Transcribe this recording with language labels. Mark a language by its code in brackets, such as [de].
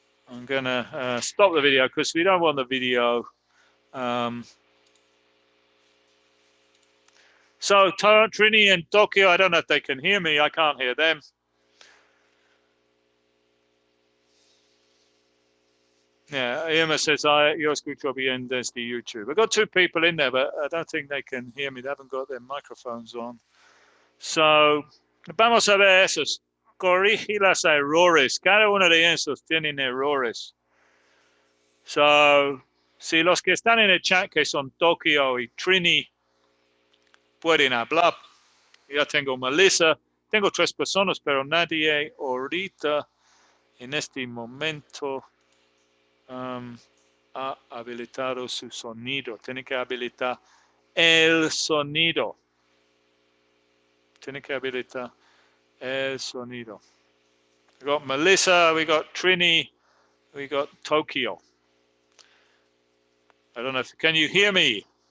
[en] I'm going to stop the video because we don't want the video. So Trini and Tokyo, I don't know if they can hear me. I can't hear them. Yeah, Irma says, [es] yo escucho bien desde YouTube. [en] I've got two people in there, but I don't think they can hear me. They haven't got their microphones on. [es] So, vamos a ver esos. Corrige los errores. Cada uno de esos tienen errores. So, si los que están en el chat, que son Tokio y Trini, pueden hablar. Ya tengo Melissa. Tengo 3 personas, pero nadie ahorita. en este momento ha habilitado su sonido. Tiene que habilitar el sonido. Tiene que habilitar el sonido. [en] We got Melissa, we got Trini, we got Tokyo. I don't know if, can you hear me?